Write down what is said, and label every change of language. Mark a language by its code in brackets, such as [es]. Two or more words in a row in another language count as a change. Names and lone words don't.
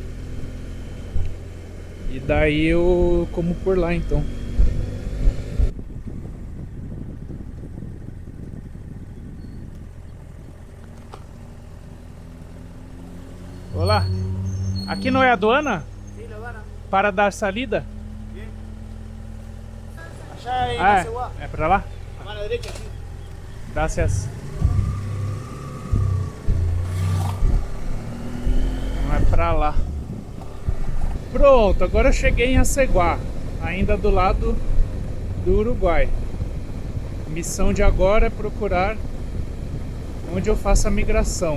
[pt] E daí eu como por lá então. Olá, aqui não é a aduana? [es] Sí, la aduana. Para dar salida? Bien. Allá en Ah, Ceguá, [pt] é para lá? [es] a mano derecha, sí. Gracias. [pt] Não é pra lá. Pronto, agora eu cheguei em Aceguá, ainda do lado do Uruguai. Missão de agora é procurar onde eu faço a migração.